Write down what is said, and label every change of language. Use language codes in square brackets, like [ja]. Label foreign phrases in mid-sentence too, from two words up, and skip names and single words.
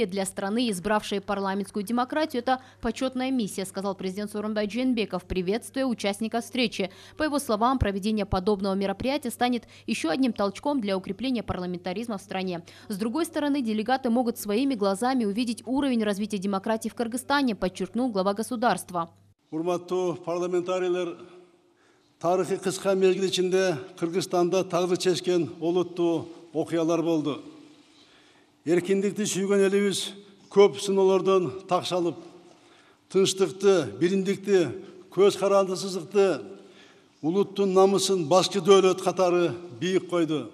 [ru] Для страны, избравшей парламентскую демократию, это почетная миссия, сказал президент Сооронбай Жээнбеков, приветствуя участников встречи. По его словам, проведение подобного мероприятия станет еще одним толчком для укрепления парламентаризма в стране. С другой стороны, делегаты могут своими глазами увидеть уровень развития демократии в Кыргызстане, подчеркнул глава государства. [ky] Тарихи кыска мезгил ичинде Кыргызстанда тагдыр чечкен олуттуу окуялар болду. Эркиндикти сүйгөн элибиз көп сыноолордон такшалып, тынчтыкты, бириндикти, көз карандысыздыкты, улуттун намысын башкы дөөлөт катары бийик койду.